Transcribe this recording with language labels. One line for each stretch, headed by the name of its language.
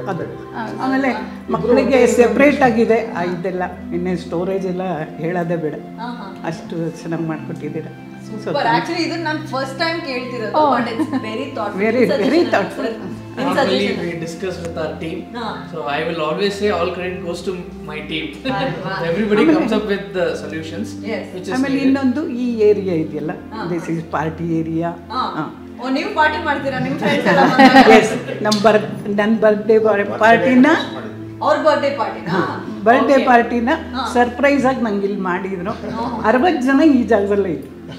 Kannada: ಅದು ಆಮೇಲೆ ಮಕ್ಕಳಿಗೆ ಸೆಪ್ರೇಟ್ ಆಗಿದೆ ಇದೆಲ್ಲ, ಇನ್ನೇ ಸ್ಟೋರೇಜ್ ಎಲ್ಲ ಹೇಳೋದೇ ಬೇಡ, ಅಷ್ಟು ಚೆನ್ನಾಗಿ ಮಾಡಿಕೊಟ್ಟಿದ್ದೀರ.
English: Actually, this is my first time
Kannada: ಕೇಳ್ತಿರೋದು,
English: but it's very thoughtful. Very thoughtful. Normally we discuss with our team, so I will always say all credit goes to my team. Everybody comes up with the solutions. Which is
Kannada: ಆಮೇಲೆ ಇನ್ನೊಂದು ಈ area ಇದೆಯಲ್ಲ,
English: This is party area.
Kannada: ನೀವು party ಮಾಡ್ತೀರಾ ನಿಮ್ಮ friends ಎಲ್ಲ? S, ನನ್ನ birthday ಪಾರ್ಟಿನ, ಅವ್ರ ಬರ್ಡೇ ಪಾರ್ಟಿನ ಸರ್ಪ್ರೈಸ್ ಆಗಿ ನಂಗೆ ಇಲ್ಲಿ ಮಾಡಿದ್ರು. 60 ಜನ ಈ ಜಾಗದಲ್ಲೇ ಇದ್ರು.